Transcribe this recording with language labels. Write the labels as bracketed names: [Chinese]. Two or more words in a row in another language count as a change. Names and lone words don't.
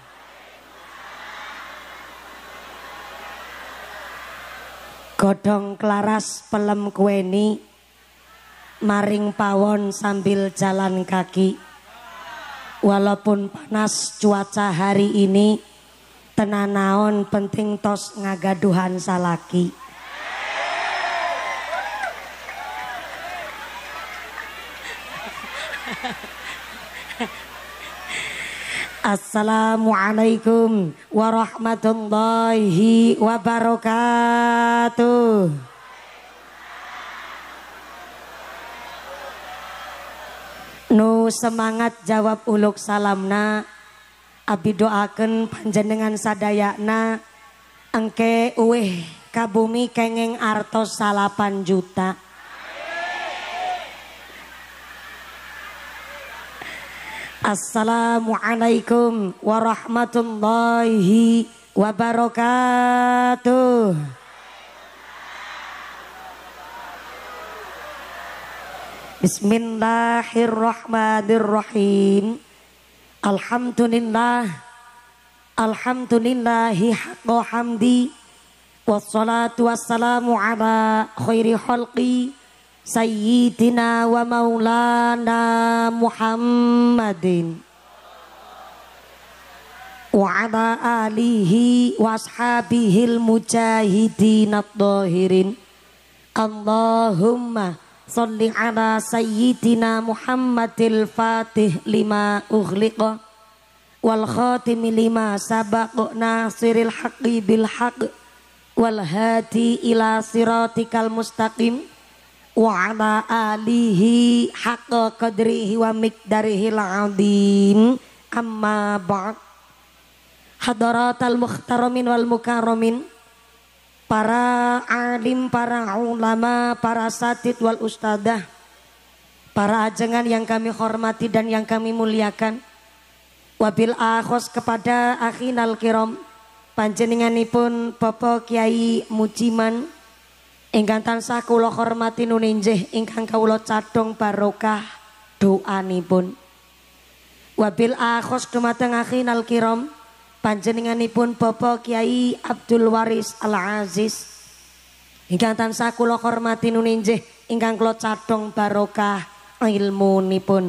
[Javanese] Godhong klaras pelem kuweni, maring pawon [Indonesian] sambil jalan kaki. Walaupun panas cuaca hari ini, [Sundanese] tenanaon penting tos ngagaduhan salaki. [Arabic] السلام عليكم ورحمة الله وبركاته. [Sundanese] Nu semangat jawab uluk salamna, abi doakeun panjenengan sadayana engke uwih ka bumi kenging artos 8 juta. [Arabic] السلام عليكم ورحمة الله وبركاته. بسم الله الرحمن الرحيم. الحمد لله، الحمد لله حق حمده، والصلاة والسلام على خير خلقه سيدنا ومولانا محمد وعلى آله وأصحابه المجاهدين الطاهرين. اللهم صل على سيدنا محمد الفاتح لما أغلق والخاتم لما سبق ناصر الحق بالحق والهادي إلى صراطك المستقيم وعلى آله حق قدره ومقداره العظيم. أما بعد. حضرات المحترمين والمكرمين, [Indonesian] para alim, para ulama, para [Arabic] أساتيذ والأستاذة, [Indonesian] para ajengan yang kami hormati dan yang kami muliakan. [Arabic] وبالأخص [Javanese] kepada [Arabic] أخينا الكرام, [Javanese] panjenenganipun Bapak Kiai Mujiman ingkang tansah kula hormati nuninjih ingkang kawula cadhong barokah doanipun. [Arabic] وبالأخص [Javanese] dumateng [Arabic] أخينا الكرام, [Javanese] panjenenganipun Bapak Kiai Abdul Waris Al-Aziz ingkang tansah kula hormati nuninjih ingkang kula cadhong barokah ilmunipun.